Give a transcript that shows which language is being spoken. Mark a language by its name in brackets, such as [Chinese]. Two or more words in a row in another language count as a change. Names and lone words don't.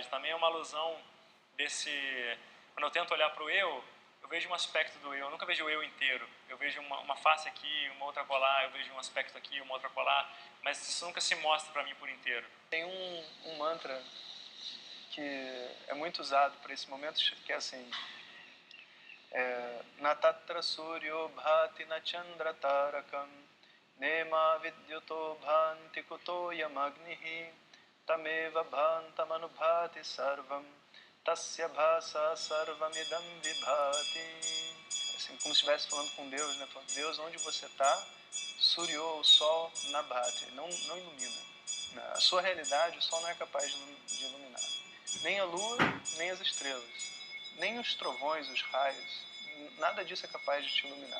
[Portuguese] Também é uma alusão desse... Quando eu tento olhar para o eu vejo um aspecto do eu nunca vejo o eu inteiro. Eu vejo uma face aqui, uma outra colar, eu vejo um aspecto aqui, uma outra colar, mas isso nunca se mostra para mim por inteiro. Tem um mantra que é muito usado para esse momento, que é assim: [Sanskrit] न तत्र सूर्यो भाति न चन्द्र तारकं नेमा विद्युतो भान्ति कुतो यमग्निः तमेव भान्तं अनुभाति सर्वं तस्य भासा सर्वमिदं विभाति. [Portuguese] Assim, como se estivesse falando com Deus, né? Falando: Deus, onde você está? Suryo, o sol, nabhati, não ilumina. A sua realidade, o sol não é capaz de iluminar. Nem a lua, nem as estrelas, nem os trovões, os raios, nada disso é capaz de te iluminar.